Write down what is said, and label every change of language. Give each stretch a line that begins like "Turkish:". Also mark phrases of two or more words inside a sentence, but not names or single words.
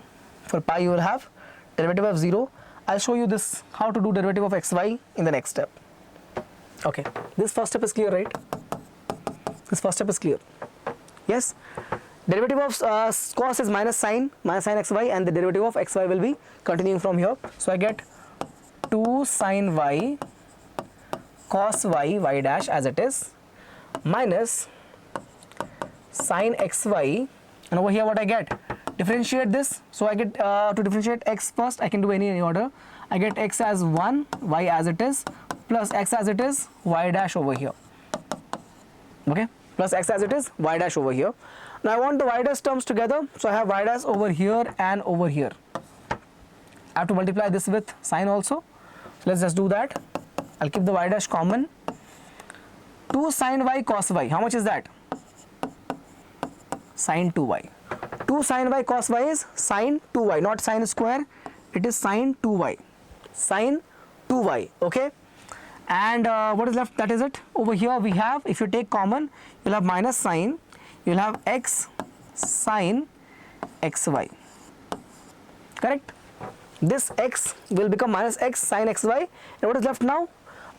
English: For pi you will have derivative of 0. I'll show you this, how to do derivative of xy in the next step. Okay, this first step is clear, right? This first step is clear. Yes. Derivative of cos is minus sine xy, and the derivative of xy will be continuing from here. So I get 2 sin y cos y dash as it is minus sin xy, and over here what I get? Differentiate this. So I get to differentiate x first. I can do any order. I get x as 1, y as it is, plus x as it is, y dash over here. Okay, plus x as it is, y dash over here. Now I want the y dash terms together, so I have y dash over here and over here. I have to multiply this with sine also. So let's just do that. I'll keep the y dash common. 2 sin y cos y. How much is that? Sin 2y. 2 sin y cos y is sin 2y, not sin square. It is sin 2y. Sin 2y. Okay. And what is left? That is it. Over here we have, if you take common, you'll have minus sine. You'll have x sin xy. Correct? This x will become minus x sin xy. And what is left now?